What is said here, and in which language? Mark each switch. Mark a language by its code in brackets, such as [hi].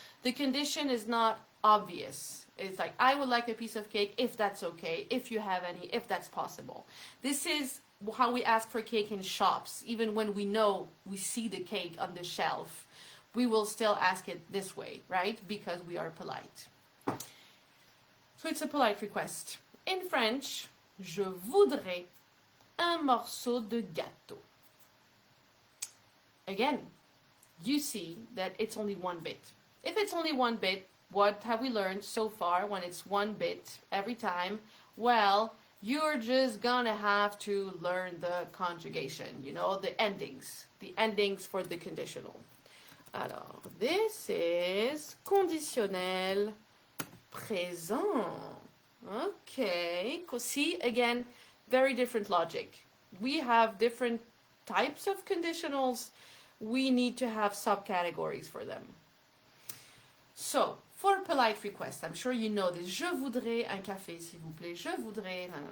[en] The condition is not obvious. It's like, I would like a piece of cake if that's okay, if you have any, if that's possible. This is how we ask for cake in shops. Even when we know we see the cake on the shelf, we will still ask it this way, right? Because we are polite. So it's a polite request. In French, [fr] je voudrais un morceau de gâteau. [en] Again, you see that it's only one bit. If it's only one bit, what have we learned so far when it's one bit every time? Well, you're just gonna have to learn the conjugation, you know, the endings for the conditional. Alors, this is conditionnel présent. Okay. See, again, very different logic. We have different types of conditionals. We need to have subcategories for them. So, for polite requests, I'm sure you know this. [fr] Je voudrais un café, s'il vous plaît. Je voudrais...